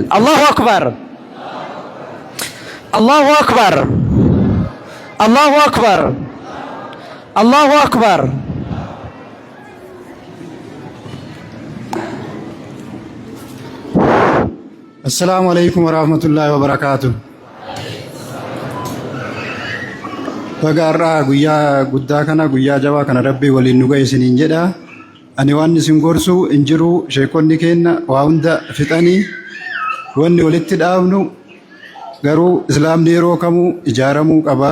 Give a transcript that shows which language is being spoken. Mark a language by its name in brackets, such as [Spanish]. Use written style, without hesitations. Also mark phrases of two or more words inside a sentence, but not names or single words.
[Arabic] الله أكبر الله أكبر الله أكبر الله أكبر. السلام عليكم ورحمة الله وبركاته. [Oromo] Fagaarraa guyyaa guddaa kana guyyaa jabaa kana rabbii waliin nu ga'e isiniin jedha. Ani waan isin gorsu hin jiru. Sheekonni keenya waa hunda fixanii wanni walitti dhaabnu garuu islaamni yeroo kamuu ijaaramuu qaba.